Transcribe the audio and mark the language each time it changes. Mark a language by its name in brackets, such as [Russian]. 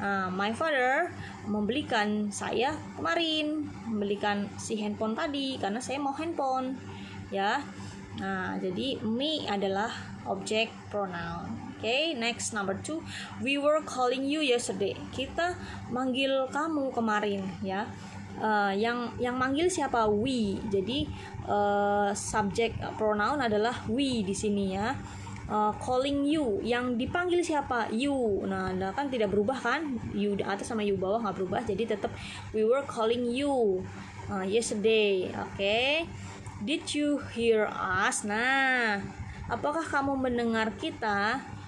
[English] My father [Indonesian] membelikan saya kemarin, membelikan si handphone tadi karena saya mau handphone ya. Nah, jadi me adalah object pronoun. [English] Oke, next number 2. We were calling you yesterday. [Indonesian] Kita manggil kamu kemarin ya. Yang manggil siapa? We. Jadi subject pronoun adalah we di sini ya. Calling you, yang dipanggil siapa? You. Nah, kan tidak berubah kan? You di atas sama you bawah nggak berubah, jadi tetap [English] we were calling you yesterday. Oke. Did you hear us? [Indonesian] Nah, apakah kamu mendengar kita?